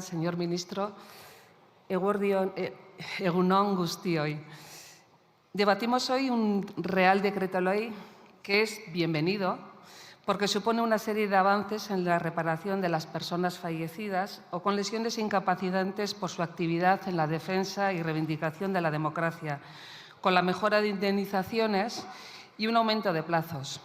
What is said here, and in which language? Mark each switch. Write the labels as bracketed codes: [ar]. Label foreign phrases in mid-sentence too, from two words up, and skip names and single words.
[es] Señor ministro, [eu] egun on guztioi. [es] Debatimos hoy un Real Decreto Ley que es bienvenido porque supone una serie de avances en la reparación de las personas fallecidas o con lesiones incapacitantes por su actividad en la defensa y reivindicación de la democracia, con la mejora de indemnizaciones y un aumento de plazos.